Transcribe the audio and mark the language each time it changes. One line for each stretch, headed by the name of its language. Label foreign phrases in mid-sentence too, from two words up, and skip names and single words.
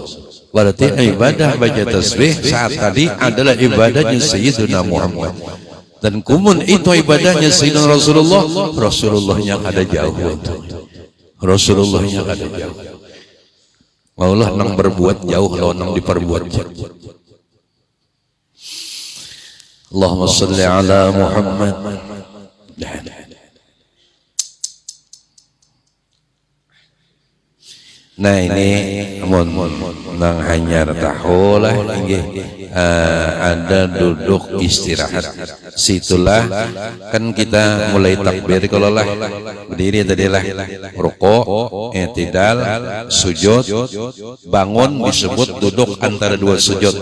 Banjar: Berarti ibadah baca tasbih saat tadi adalah ibadahnya Sayyidina Muhammad. Dan kumun itu ibadahnya Sayyidina Rasulullah. Rasulullahnya kada jauh. Rasulullahnya kada jauh. Maulah nang berbuat jauh lawan nang diperbuat.
Arabic: اللهم صل على محمد.
Banjar: Nah ini nang hanyar tahulah ada duduk istirahat. Situlah kan kita mulai takbir kalau lah berdiri tadilah rukuk, i'tidal, sujud, bangun disebut duduk antara dua sujud.